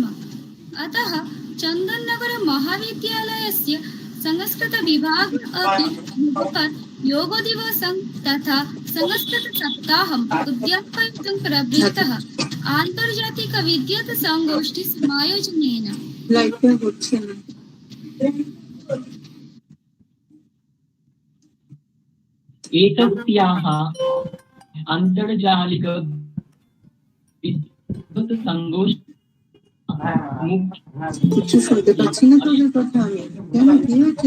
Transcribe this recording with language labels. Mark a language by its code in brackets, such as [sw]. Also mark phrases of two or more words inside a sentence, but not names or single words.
[sa] अतः चन्दननगर महाविद्यालयस्य संस्कृत विभाग अपि योगदिवसं तथा संस्कृत सप्ताहम् उद्यापयितुं प्रवृत्तः आन्तर्जातिक विद्युत् संगोष्ठी समायोजनेन। एतस्याः आन्तर्जालिक विद्युत् संगोष्ठी [bn] কিছু শুনতে পাচ্ছি না তোদের কথা আমি। কেন, কি হয়েছে?